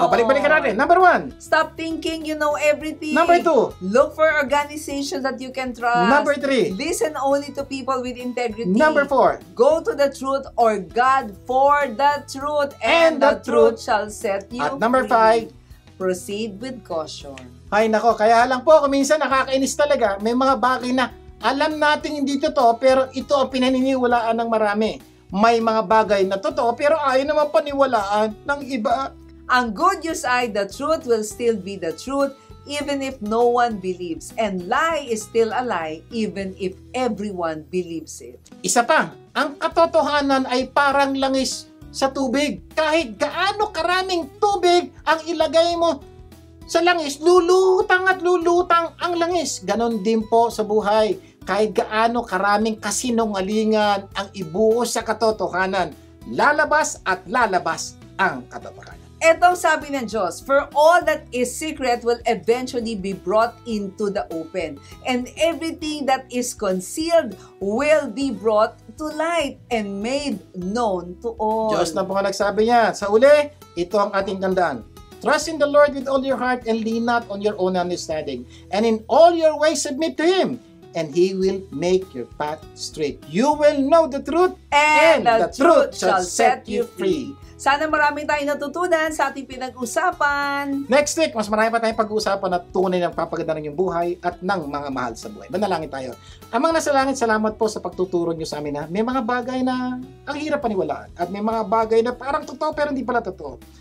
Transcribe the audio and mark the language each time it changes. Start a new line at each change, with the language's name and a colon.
Filipino: Balik-balik ka natin. Number 1.
English: Stop thinking you know everything. Number 2. Look for organizations that you can trust. Number 3. Listen only to people with integrity. Number 4. Go to the truth or God for the truth, and the truth shall set you free. At number 5. Proceed with caution.
Filipino: Ay nako, kaya lang po, kung minsan nakakainis talaga, may mga bagay na alam natin hindi totoo, pero ito ang pinaniniwalaan ng marami. May mga bagay na totoo, pero ayaw naman paniwalaan ng iba.
English: Ang good news ay the truth will still be the truth even if no one believes. And lie is still a lie even if everyone believes it.
Filipino: Isa pa, ang katotohanan ay parang langis sa tubig. Kahit gaano karaming tubig ang ilagay mo sa langis, lulutang at lulutang ang langis. Ganon din po sa buhay. Kahit gaano karaming kasinungalingan ang ibuhos sa katotohanan, lalabas at lalabas ang katotohanan. Etong sabi ng Diyos,
English: for all that is secret will eventually be brought into the open, and everything that is concealed will be brought to light and made known to all.
Filipino: Diyos na po nga nagsabi niya. Sa uli, ito ang ating tandaan.
English: Trust in the Lord with all your heart and lean not on your own understanding. And in all your ways submit to Him, and He will make your path straight. You will know the truth, and the truth shall set you free.
Filipino: Sana marami tayong natutunan sa ating pinag-usapan. Next week, mas marami pa tayong pag-uusapan at tunay ng papaganda ng iyong buhay at ng mga mahal sa buhay. Manalangin tayo. Amang nasa langit, salamat po sa pagtuturo niyo sa amin na may mga bagay na ang hirap paniwalaan at may mga bagay na parang totoo pero hindi pala totoo.